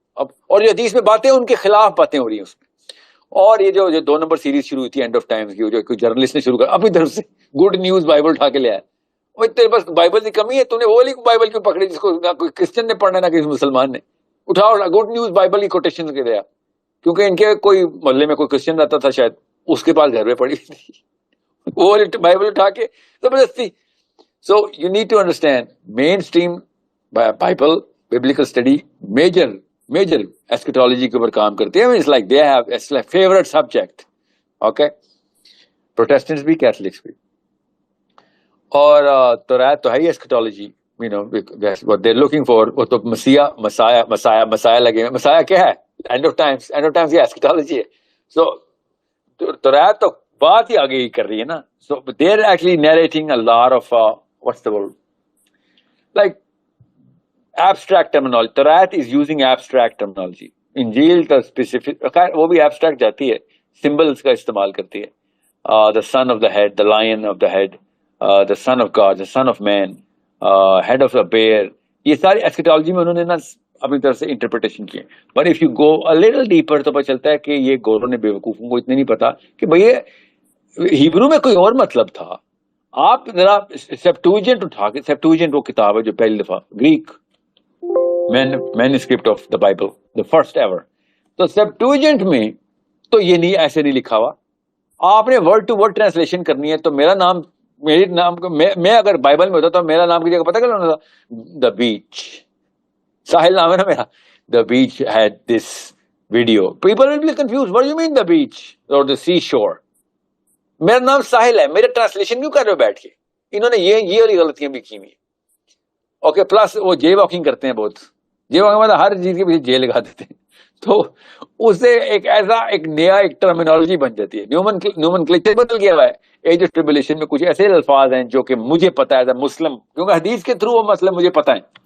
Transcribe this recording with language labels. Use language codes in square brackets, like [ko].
[ur] اور جو حدیث میں باتیں ان کے خلاف باتیں ہو رہی ہیں اس میں. اور یہ جو 2 نمبر سیریز شروع ہوئی تھی اینڈ آف ٹائمز کی, جو کوئی جرنلسٹ نے شروع کر اپنی طرف سے گڈ نیوز بائبل اٹھا کے لے آیا, وہ تیرے پاس بائبل کی کمی ہے, تو نے وہ والی بائبل کیوں پکڑی جس کو نہ کوئی کرسچن نے پڑھنا نہ کسی مسلمان نے, اٹھاؤ گڈ نیوز بائبل کی کوٹیشن کے دیا, کیونکہ ان کے کوئی محلے میں کوئی کرسچن رہتا تھا شاید, اس کے پاس گھر میں پڑی تھی وہ بائبل اٹھا کے زبردستی. [en] so you need to understand mainstream Bible biblical study major eschatology [ur] کے اوپر کام کرتے ہیں. [en] It's like they have, it's like favorite subject. Okay, Protestants بھی, Catholics بھی. [ur] اور توریت تو ہے ہی [en] eschatology, you know, that's what they're looking for. [ur] وہ تو مسیح لگے ہیں. مسیح کیا ہے؟ end of times یہ eschatology ہے. So توریت تو بات ہی آگے ہی کر رہی ہے نا. [en] So they're actually narrating a lot of what's the word, like abstract terminology. توریت is using abstract terminology. [ur] انجیل کا اسپیسیفک, خیر وہ بھی abstract جاتی ہے, سمبلس کا استعمال کرتی ہے. [en] The son of the head, the lion of the head, the son of God, the son of man, head of a bear. [ur] یہ ساری ایسکیٹالوجی میں انہوں نے نا اپنی طرف سے انٹرپریٹیشن کی. [en] but if you go a little deeper [ur] تو پتہ چلتا ہے کہ یہ گوروں نے بیوقوفوں کو اتنے نہیں پتا کہ بھئی ہیبرو میں کوئی اور مطلب تھا. آپ ذرا سیپٹوجنٹ اٹھا کے, سیپٹوجنٹ وہ کتاب ہے جو پہلی دفعہ Greek [en] manuscript of the Bible, the first ever. [ur] تو سیپٹوجنٹ میں تو یہ نہیں, ایسے نہیں لکھا ہوا. آپ نے ورڈ ٹو ورڈ ٹرانسلیشن کرنی ہے. تو میرا نام, میری نام, میں اگر بائبل میں ہوتا تو میرا نام کی جگہ پتہ کیا ہوتا تھا, دا بیچ. ساحل نام ہے نا میرا. [en] The beach had this video. People will be confused. What do you mean the beach or the seashore? [ur] میرا نام ساحل ہے, میرے ٹرانسلیشن کیوں کر رہے ہو بیٹھ کے؟ انہوں نے یہ والی غلطیاں بھی کی ہوئی. اوکے, پلس وہ جے واکنگ کرتے ہیں بہت. جے واکنگ مطلب ہر چیز کے پیچھے جے لگا دیتے ہیں, تو اس سے ایک نیا ٹرمینالوجی بن جاتی ہے. نومنکلیچر بدل گیا ہوا ہے. ایج آف ٹریبولیشن میں کچھ ایسے الفاظ ہیں جو کہ مجھے پتا ہے مسلم, کیونکہ حدیث کے تھرو وہ مسئلہ مجھے پتا ہے.